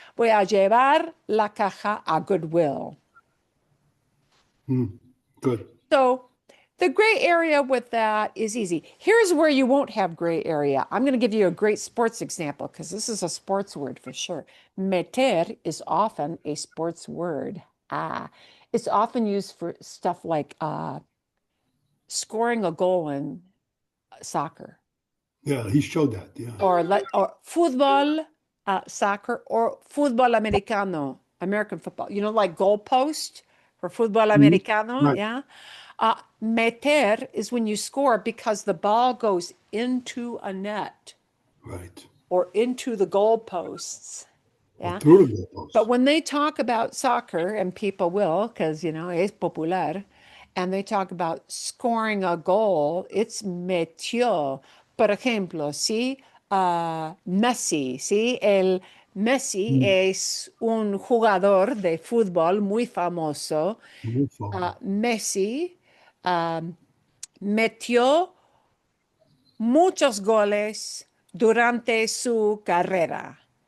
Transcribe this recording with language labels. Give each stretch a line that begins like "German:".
Spanish: Voy a llevar la caja a Goodwill.
English: Good. So the gray area with that is easy. Here's where you won't have gray area. I'm going to give you a great sports example because this is a sports word for sure. Meter is often a sports word. It's often used for stuff like scoring a goal in soccer. Yeah, he showed that. Yeah. Or football, soccer, or fútbol americano, American football. Like goalpost for fútbol americano. Right. Yeah. Meter is when you score because the ball goes into a net. Right. Or into the goalposts. Yeah. Or through the goalposts. But when they talk about soccer, and people will, because,
Spanish: es popular,
English: and they talk about scoring a goal, it's metió.
Spanish: Por ejemplo, sí, Messi, sí, el Messi es un jugador de fútbol muy famoso. Messi metió muchos goles durante su carrera.